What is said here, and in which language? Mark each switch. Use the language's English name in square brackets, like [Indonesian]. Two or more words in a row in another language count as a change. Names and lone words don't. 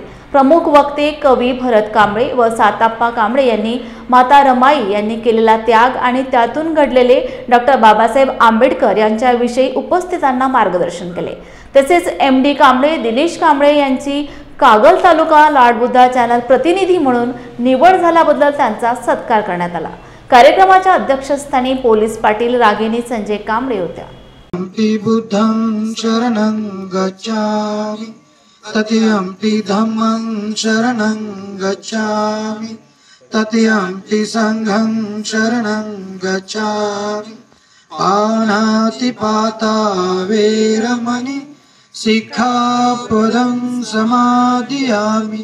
[Marathi] प्रमुख वक्ते कवी भरत कांबळे व साताप्पा कांबळे यांनी माता रमाई यांनी केलेला त्याग आणि त्यातून घडलेले डॉक्टर बाबासाहेब आंबेडकर यांच्याविषयी उपस्थितांना मार्गदर्शन केले। तसेच MD कांबळे दिनेश कांबळे यांची कागल तालुका लाडबुद्धा चॅनल प्रतिनिधी म्हणून निवड झाल्याबद्दल त्यांचा सत्कार करण्यात आला। कार्यक्रमाच्या अध्यक्षस्थानी पोलीस पाटील रागिनी संजय कांबळे होत्या। [Pali] बुद्धं शरणं गच्छामि तथ्यंपि धम्मं शरणं गच्छामि तथ्यंपि संघं शरणं गच्छामि पानातिपाता वेरमणि सिक्खापदं समादियामि